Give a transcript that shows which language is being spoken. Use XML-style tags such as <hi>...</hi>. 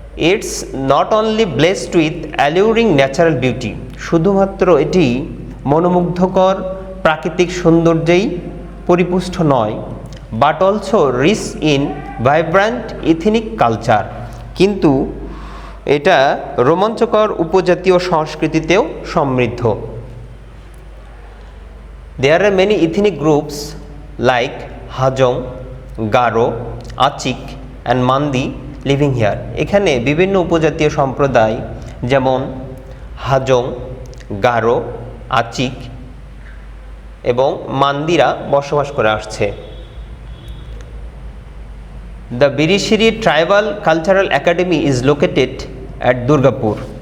<en>it's not only blessed with alluring natural beauty,</en> <bn>শুধুমাত্র এটি মনোমুগ্ধকর প্রাকৃতিক সৌন্দর্যেই পরিপুষ্ট নয়,</bn> <en>but also rich in vibrant ethnic culture,</en> <bn>কিন্তু এটা রোমাঞ্চকর উপজাতীয় সংস্কৃতিতেও সমৃদ্ধ।</bn> <en>There are many ethnic groups like Hajong, Garo, Achik and Mandi living here.</en> <bn>এখানে বিভিন্ন উপজাতীয় সম্প্রদায় যেমন হাজং, গারো, আচিক এবং মান্দিরা বসবাস করে আসছে।</bn> <en>The Birishiri Tribal Cultural Academy is located at Durgapur.</en>